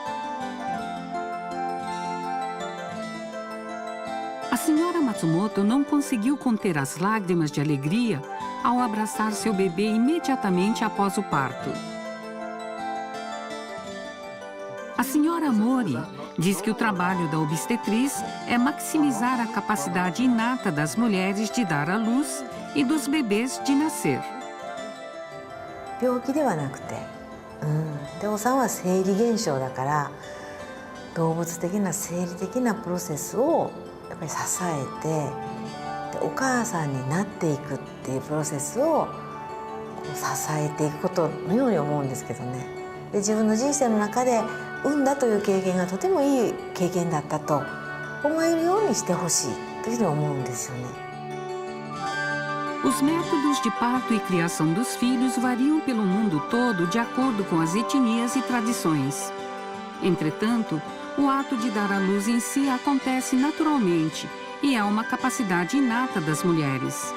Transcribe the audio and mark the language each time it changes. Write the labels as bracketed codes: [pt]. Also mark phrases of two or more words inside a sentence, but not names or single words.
[pt] A senhora Matsumoto não conseguiu conter as lágrimas de alegria ao abraçar seu bebê imediatamente após o parto. A senhora Mori diz que o trabalho da obstetriz é maximizar a capacidade inata das mulheres de dar à luz e dos bebês de nascer. [ja] 病気ではなくて、でお産は生理現象だから、動物的な生理的なプロセスをやっぱり支えて、でお母さんになっていくっていうプロセスをこう支えていくことのように思うんですけどね。で自分の人生の中で産んだという経験がとてもいい経験だったと思えるようにしてほしいというふうに思うんですよね。 [pt] Os métodos de parto e criação dos filhos variam pelo mundo todo de acordo com as etnias e tradições. Entretanto, o ato de dar à luz em si acontece naturalmente e é uma capacidade inata das mulheres.